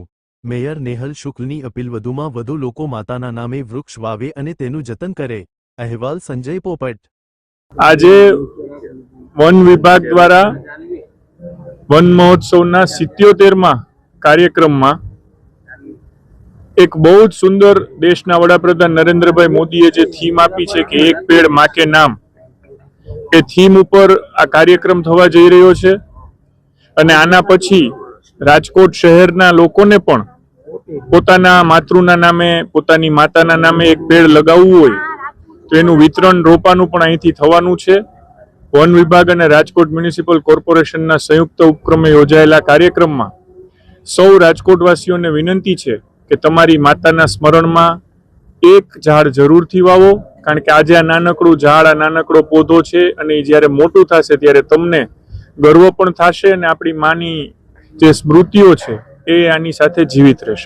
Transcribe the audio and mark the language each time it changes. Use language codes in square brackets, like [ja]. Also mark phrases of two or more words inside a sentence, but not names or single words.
[gu] મેયર નેહલ શુક્લની અપીલ, વધુમાં વધુ લોકો માતાના નામે વૃક્ષ વાવે અને તેનું જતન કરે। અહેવાલ સંજય પોપટ। આજે વન વિભાગ દ્વારા વન મહોત્સવના 77મા કાર્યક્રમમાં [hi] एक बहुत सुंदर [gu] દેશના વડાપ્રધાન નરેન્દ્રભાઈ મોદીએ જે થીમ આપી છે કે [hi] एक पेड़ माँ के नाम, [gu] એ થીમ ઉપર આ કાર્યક્રમ થવા જઈ રહ્યો છે અને આના પછી રાજકોટ શહેરના લોકોને પણ પોતાના માતૃના નામે, પોતાની માતાના નામે એક પેડ લગાવવું હોય તો એનું વિતરણ રોપાનું પણ અહીંથી થવાનું છે। વન વિભાગ અને રાજકોટ મ્યુનિસિપલ કોર્પોરેશનના સંયુક્ત ઉપક્રમે યોજાયેલા કાર્યક્રમમાં સૌ રાજકોટવાસીઓને વિનંતી છે કે તમારી માતાના સ્મરણમાં એક ઝાડ જરૂરથી વાવો, કારણ કે આજે આ નાનકડું ઝાડ, આ નાનકડો પૌધો છે અને જ્યારે મોટું થશે ત્યારે તમને ગર્વ પણ થશે અને આપણી માની જે સ્મૃતિઓ છે એ આની સાથે જીવિત રહેશે।